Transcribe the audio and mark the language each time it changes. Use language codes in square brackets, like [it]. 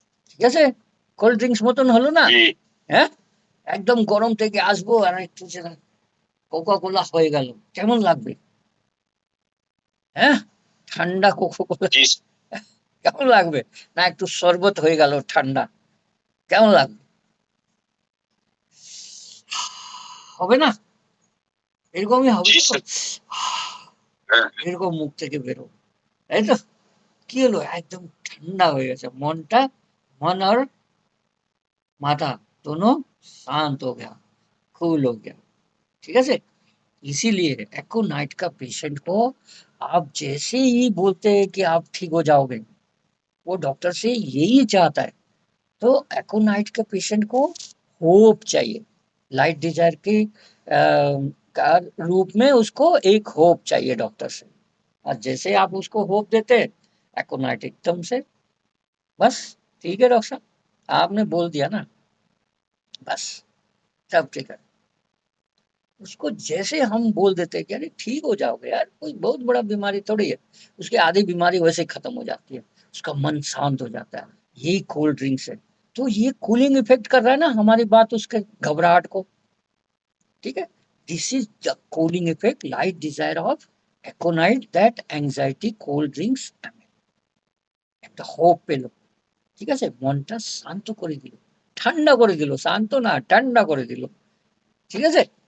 [bn] ঠিক আছে, cold drinks মতন হলো না। হ্যাঁ, একদম গরম থেকে আসবো আর একটু কোকা কোলা হয়ে গেল, কেমন লাগবে, হ্যাঁ, ঠান্ডা কোকা কোলা কেমন লাগবে, না একটু শরবত হয়ে গেল ঠান্ডা, কেমন লাগবে, হবে না, এরকমই হবে তো, এরকম মুখ থেকে বেরো, তাই তো। কি হলো, একদম ঠান্ডা হয়ে গেছে মনটা, [hi] मन और माथा दोनों शांत हो गया, [bn] कूल हो गया। [hi] ठीक है से, इसीलिए एको नाइट का पेशेंट को आप जैसे ही बोलते हैं कि आप ठीक हो जाओगे, वो डॉक्टर से यही चाहता है। तो एको नाइट के पेशेंट को होप चाहिए, लाइट डिजायर के का रूप में उसको एक होप चाहिए डॉक्टर से। और जैसे आप उसको होप देते हैं, एको नाइट एकदम से, बस ठीक है डॉक्टर साहब, आपने बोल दिया ना, बस सब ठीक है। उसको जैसे हम बोल देते हैं कि अरे ठीक हो जाओगे यार, कोई बहुत बड़ा बीमारी थोड़ी है, उसकी आधी बीमारी वैसे ही खत्म हो जाती है, उसका मन शांत हो जाता है, यही कोल्ड ड्रिंक्स है। तो ये कूलिंग इफेक्ट कर रहा है ना हमारी बात उसके घबराहट को, ठीक है। [en] this is the cooling effect light desire of aconite that anxiety cold drinks [bn] একটা হোপ পেল, ঠিক আছে, মনটা শান্ত করে দিল, ঠান্ডা করে দিল, শান্ত না ঠান্ডা করে দিল, ঠিক আছে।